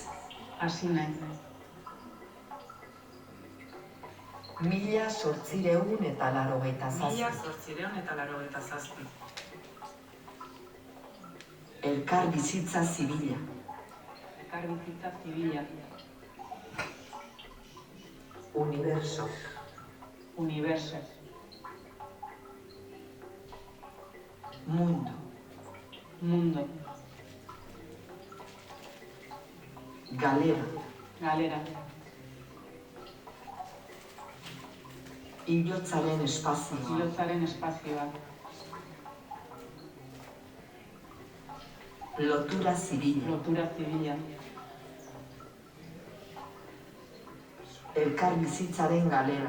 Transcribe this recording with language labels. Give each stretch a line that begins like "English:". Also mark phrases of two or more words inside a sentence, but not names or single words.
Basque: Hasi naiz. 1887. 1887. Elkar bizitza zibila. Elkarbizitza zibila. Universo. Universo. Mundo. Mundo. Galera. Galera. Hilotzaren espazioa. Hilotzaren espazioa. Lotura zibila. Lotura zibila. Elkar bizitzaren galera.